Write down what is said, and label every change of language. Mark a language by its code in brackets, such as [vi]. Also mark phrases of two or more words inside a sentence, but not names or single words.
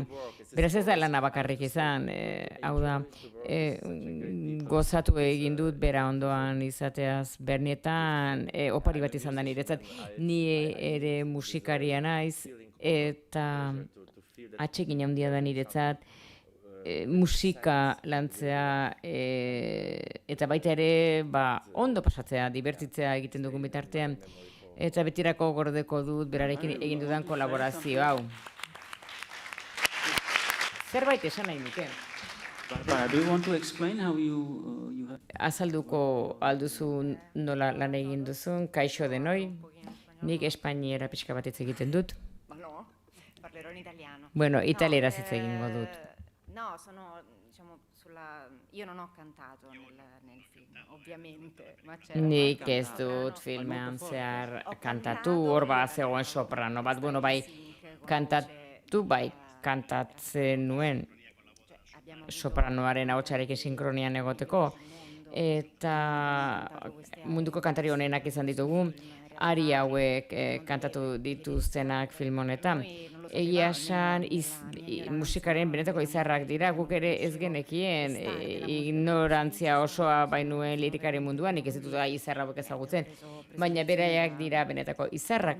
[eu] Beraz ez da lana bakarrik izan, hau da, gozatu egin dut bera ondoan izateaz, Bernietan opari bat izan da niretzat, ni ere musikaria naiz, eta atsegin handia da niretzat, musika lantzea eta baita ere ondo pasatzea, dibertitzea egiten dugun bitartean, eta betirako gordeko dut berarekin egin dudan kolaborazio hau. Zerbait esan nahi nuke. [en] Barbara, do you want to explain how you have... [eu] Azalduko alduzu nola lan egin duzun, kaixo denoi, nik espainiera pixka bat hitz egiten dut. [it] No, parlerò in italiano. [eu] Bueno, italieraz hitz egingo dut. [it] No, sono, diciamo, io non ho cantato nel film, ovviamente, ma c'era [eu] Nik [it] qualche [eu] ez dut [it] brano [eu] filmean zehar [it] Ho [eu] kantatu, [it] cantato [eu] hor [it] nel [eu] zegoen soprano bat, bueno, bai, [it] sync con [eu] kantatu, bai, kantatzen nuen [it] abbiamo avuto [eu] sopranoaren ahotsarekin sinkronian egoteko, eta munduko kantari honenak izan ditugu, ari hauek kantatu dituztenak film honetan. Egia esan musikaren benetako izarrak dira, guk ere ez genekien ignorantzia osoa bainuen lirikaren munduan, nik ez ditut izarra hauek ezagutzen, baina beraiek dira benetako izarrak.